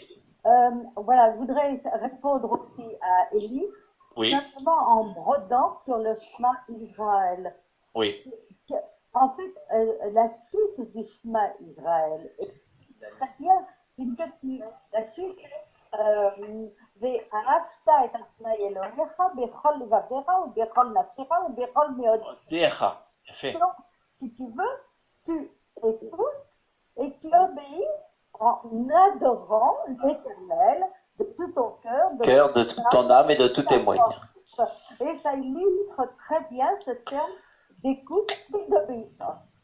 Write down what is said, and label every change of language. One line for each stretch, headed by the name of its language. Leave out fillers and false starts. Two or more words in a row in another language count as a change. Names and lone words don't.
French: voilà, je voudrais répondre aussi à Élie, Oui, simplement en brodant sur le Shema Israël. oui. En fait, la suite du Shema Israël est très bien, puisque la suite,
Hebrew: ואהבת את ה' אלוהיך בכל לבביך ובכל נפשך ובכל מאודך. Decha.
French: Fait. Donc, si tu veux, tu écoutes et tu obéis en adorant l'Éternel de tout ton cœur, cœur de toute ton âme et de tous tes moyens. Et ça illustre très bien ce terme d'écoute et d'obéissance.